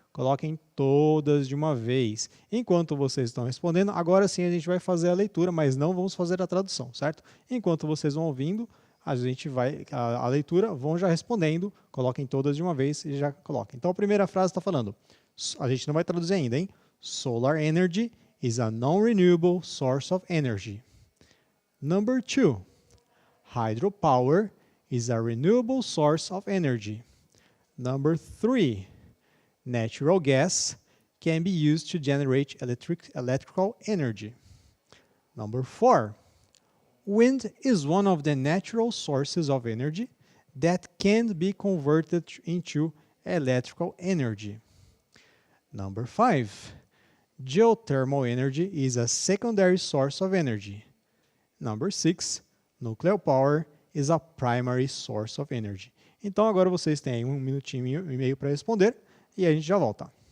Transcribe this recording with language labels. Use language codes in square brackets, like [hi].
[pt] Coloquem todas de uma vez. Enquanto vocês estão respondendo, agora sim a gente vai fazer a leitura, mas não vamos fazer a tradução, certo? Enquanto vocês vão ouvindo, a gente vai, a leitura, vão já respondendo, coloquem todas de uma vez e já coloquem. Então a primeira frase está falando, a gente não vai traduzir ainda, hein? [en] Solar energy is a non-renewable source of energy. Number 2, hydropower is a renewable source of energy. Number 3, natural gas can be used to generate electrical energy. Number 4, wind is one of the natural sources of energy that can be converted into electrical energy. Number 5, geothermal energy is a secondary source of energy. Number 6, nuclear power is a primary source of energy. [pt] Então, agora vocês têm 1 minutinho e meio para responder e a gente já volta.